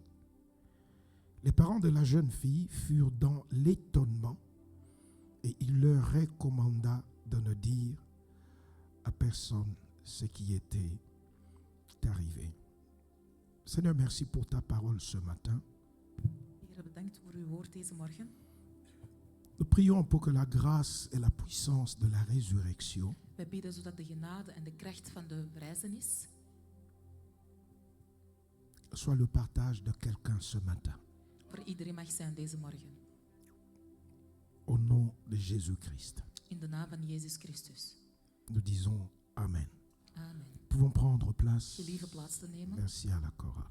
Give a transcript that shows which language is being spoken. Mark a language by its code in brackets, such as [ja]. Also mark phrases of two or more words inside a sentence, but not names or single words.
[fr] Les parents de la jeune fille furent dans l'étonnement, et il leur recommanda de ne dire à personne ce qui était arrivé. Seigneur, merci pour ta parole ce matin. [nl] Heer, bedankt voor uw woord deze morgen. [fr] Nous prions pour que la grâce et la puissance de la résurrection [nl] Wij bidden zodat de genade en de kracht van de verrijzenis [fr] soit le partage de quelqu'un ce matin. [nl] voor iedereen mag zijn deze morgen. [fr] Au nom de Jésus-Christ, [nl] In de naam van Jezus Christus. [fr] nous disons Amen. Amen. Nous pouvons prendre place. [nl] Gelieve plaats te nemen. [fr] Merci à la Cora.